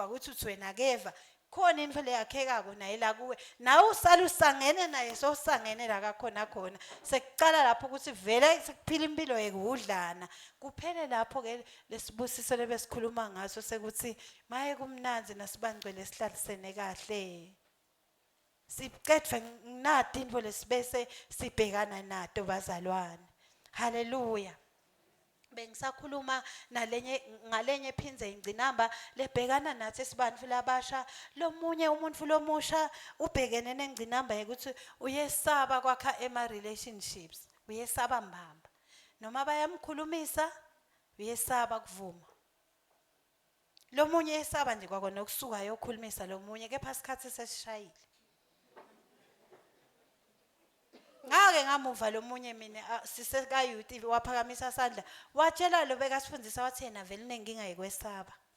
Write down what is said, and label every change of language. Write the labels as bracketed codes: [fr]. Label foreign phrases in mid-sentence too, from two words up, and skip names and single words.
[ss] ukuthi uthi wena akeva khona into leyakhekako naye la kuwe nawe usala usangene naye sosangene la kakhona sekucala lapho ukuthi vele sekuphila impilo yekudlana kuphele lapho ke lesibusiso lebesikhuluma ngaso sekuthi maye kumnanzi nasibangcwele sihlalisene kahle siqedwe nathi intfo lesibese sibhekana nato bazalwane. Haleluya. Bengisakhuluma ngalenye phinze ingcinamba lebhekana nathi sibantu labasha. Lomunye umuntu lomusha ubhekene nengcinamba ukuthi uyesaba kwakha relationships, uyesaba mbamba. Noma bayamkhulumisa uyesaba kuvuma. Lomunye esaba nje kwakona ukusuka yokhulumisa lomunye kepha isikhathi sesishayile. Ngake ngamuva lomunye mina siseka youth waphakamisa isandla watshela lo bekasifundisa wathi yena vele nenkinga yikwesaba.